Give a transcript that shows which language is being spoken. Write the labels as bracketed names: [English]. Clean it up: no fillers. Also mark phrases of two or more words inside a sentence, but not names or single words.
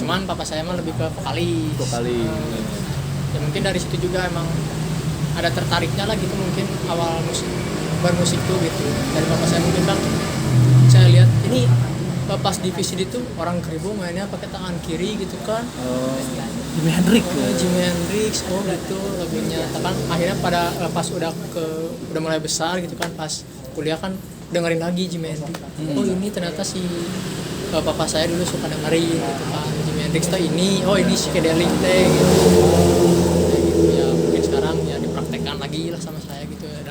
[Indonesian] Cuman papa saya mah lebih ke vokalis. Ya mungkin dari situ juga emang ada tertariknya lah gitu mungkin awal bermusik tuh gitu. Dari papa saya mungkin bang saya lihat ini pas di VCD tuh orang Kribo mainnya pakai tangan kiri gitu kan. Jimi Hendrix. Jimi Hendrix, oh gitu lagunya. Kan akhirnya pada pas udah mulai besar gitu kan, pas kuliah kan dengerin lagi Jimi Hendrix. Oh ini ternyata si papa saya dulu suka dengerin gitu kan. Jimi Hendrix tuh ini, oh ini psychedelic teh gitu. Kayak gitu ya, mungkin sekarang ya dipraktekkan lagi lah sama saya gitu ya.